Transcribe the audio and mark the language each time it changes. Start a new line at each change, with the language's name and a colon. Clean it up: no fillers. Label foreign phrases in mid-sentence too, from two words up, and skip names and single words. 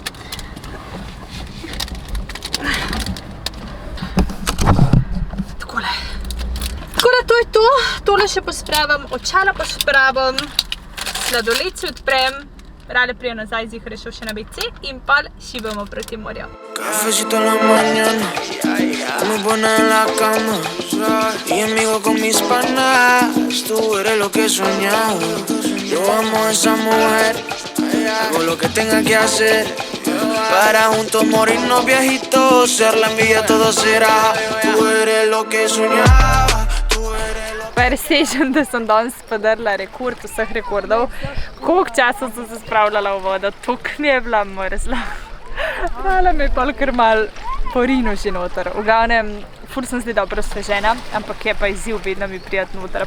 Slovenian: Tako da to je to, tole še pospravim, očala pospravim, sladoled si odprem, Rale prije nazaj zihar je šel še na WC in pa šibamo proti morju.
Spanish: Cafecito en la mañana, me pone en la cama y amigo con mis panas, tú eres lo que he soñado. Yo amo a esa mujer, hago lo que tenga que hacer para juntos morirnos viejitos, ser la envidia todo será. Tú eres lo que he soñado.
Slovenian: Presežem, da sem danes podrla rekord vseh rekordov. Koliko časa sem se spravljala v vodo, toliko mi je bila mrzla. Rale me je pa kar malo porino že noter. V glavnem, ful sem zdaj dobro osvežena, ampak je pa izziv vedno mi prijeti noter.